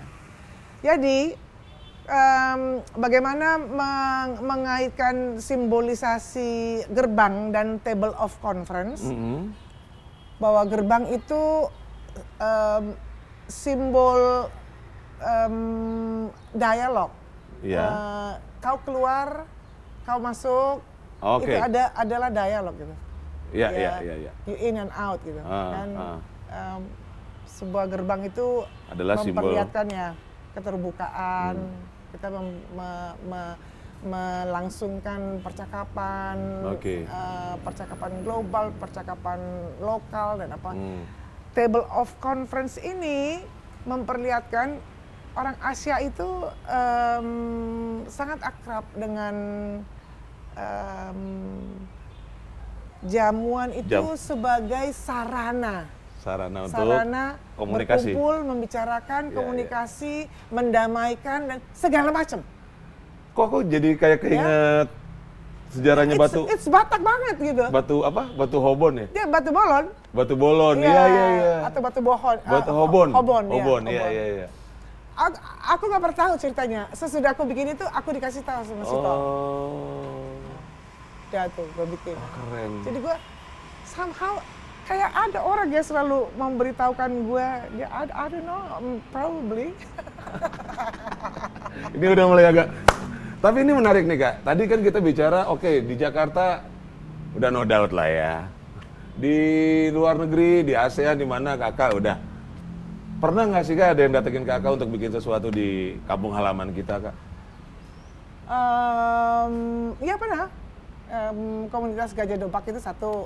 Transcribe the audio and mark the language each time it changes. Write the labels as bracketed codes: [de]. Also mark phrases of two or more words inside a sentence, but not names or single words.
[id] Jadi bagaimana mengaitkan simbolisasi gerbang dan Table of Conference, bahwa gerbang itu simbol dialog. Kau keluar, kau masuk, itu adalah dialog gitu. Iya. [en] You in and out gitu. [id] Dan sebuah gerbang itu adalah memperlihatkan ya keterbukaan. Kita melangsungkan percakapan, percakapan global, percakapan lokal dan apa. Table of Conference ini memperlihatkan orang Asia itu sangat akrab dengan jamuan itu sebagai sarana untuk komunikasi, berkumpul, membicarakan, komunikasi, mendamaikan dan segala macam. Kok aku jadi kayak keinget sejarahnya batu. It's Batak banget gitu. Batu apa? Batu Hobon ya? Ya, batu bolon. Batu bolon, iya. Atau batu bohon. Batu Hobon. Hobon, iya. Aku nggak pernah tahu ceritanya. Sesudah aku bikin itu, aku dikasih tahu sama si Tom. Ya tuh, gue bikin. Keren. Jadi gue somehow kayak ada orang yang selalu memberitahukan gue. Dia, [en] I don't know, probably. [id] Ini udah mulai agak. Tapi ini menarik nih Kak. Tadi kan kita bicara, di Jakarta udah [en] no doubt [id] lah ya. Di luar negeri, di ASEAN, di mana Kakak udah. Pernah nggak sih Kak ada yang datengin Kakak untuk bikin sesuatu di kampung halaman kita Kak? Ya pernah. Komunitas Gajah Dopak itu satu.